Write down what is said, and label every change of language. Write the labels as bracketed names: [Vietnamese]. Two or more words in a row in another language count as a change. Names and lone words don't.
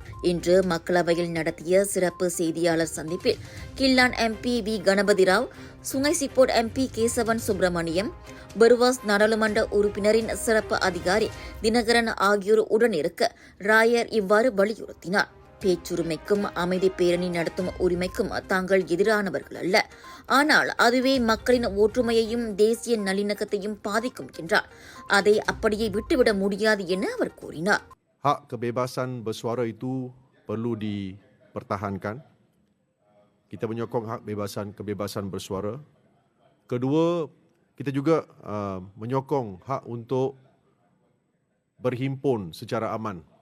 [Tamil] இன்று மக்களவையில் நடத்திய சிறப்பு செய்தியாளர் சந்திப்பில் கில்லான் MP V கணபதி ராவ், சுங்கை சிப்போட் MP கேசவன் சுப்பிரமணியம், பர்வாஸ் நாடாளுமன்ற உறுப்பினரின் சிறப்பு அதிகாரி தினகரன் ஆகியோர் உடனிருக்க ராயர் இவ்வாறு வலியுறுத்தினார். பேச்சுரிமைக்கும் அமைதி பேரணி நடத்தும் உரிமைக்கும் தாங்கள் எதிரானவர்கள் அல்ல. ஆனால் அதுவே மக்களின் ஒற்றுமையையும் தேசிய நல்லிணக்கத்தையும் பாதிக்கும் என்றார். அதை அப்படியே விட்டுவிட முடியாது என அவர் கூறினார். [Malay] Hak kebebasan bersuara itu perlu dipertahankan. Kita menyokong hak kebebasan bersuara. Kedua, kita juga menyokong hak untuk berhimpun secara aman.